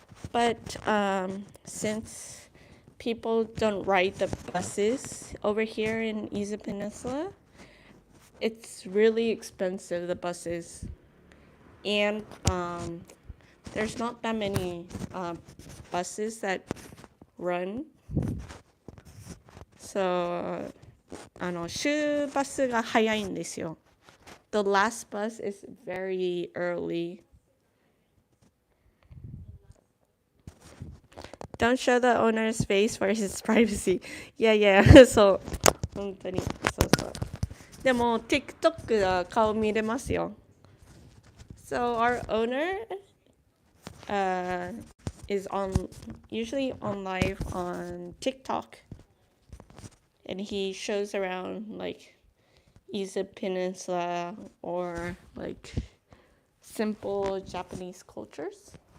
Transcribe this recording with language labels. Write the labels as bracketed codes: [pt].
[en] But since people don't ride the buses over here in Izu Peninsula, it's really expensive, the buses. And there's not that many buses that run. [ja] So, 終バスが早いんですよ。 [en] The last bus is very early. Don't show the owner's face for his privacy. [ja] Yeah. そう。本当に。そう。でも、TikTok は顔見れますよ。 [en] So our owner is usually on live on TikTok. And he shows around like Izu Peninsula or like simple Japanese cultures.